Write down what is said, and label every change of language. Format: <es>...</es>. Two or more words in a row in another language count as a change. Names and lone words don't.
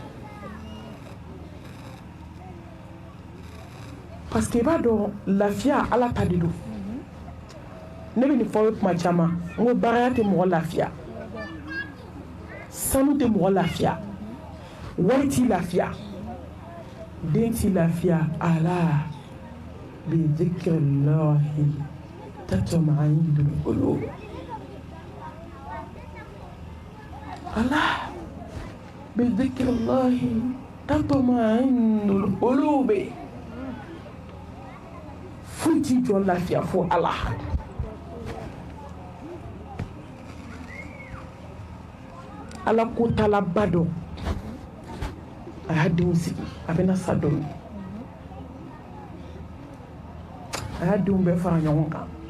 <fr>parce que</fr> <bm>i b'a dɔn lafiya ala ta de don ne bɛ nin fɔ ye kuma caman n ko baaraya tɛ mɔgɔ lafiya sanu tɛ mɔgɔ lafiya wari t'i lafiya den t'i lafiya</bm> <ar>ألا بذكر الله تطمئن القلوب ألا بذكر الله تطمئن القلوب</ar> <bm>foyi t'i jɔ lafiya fo ala ala ko talaba dɔn a y'a denw sigi a bɛna sa dɔn a y'a denw bɛɛ fara ɲɔgɔn kan</bm>